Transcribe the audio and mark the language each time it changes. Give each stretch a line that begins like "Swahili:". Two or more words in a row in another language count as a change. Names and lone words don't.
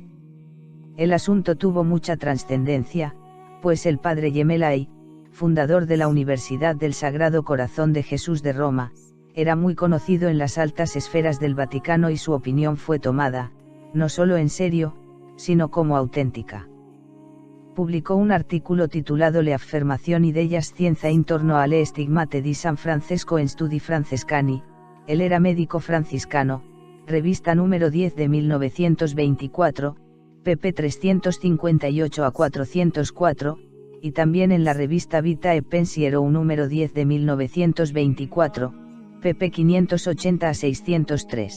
Spanish: El asunto tuvo mucha trascendencia, pues el padre Gemelli, fundador de la Universidad del Sagrado Corazón de Jesús de Roma, era muy conocido en las altas esferas del Vaticano y su opinión fue tomada, no solo en serio, sino como auténtica. Publicó un artículo titulado Le affermazioni della scienza intorno alle stigmate di San Francesco en Studi Francescani, él era médico franciscano, revista número 10 de 1924, pp 358 a 404, y también en la revista Vita e Pensiero número 10 de 1924, pp 580 a 603.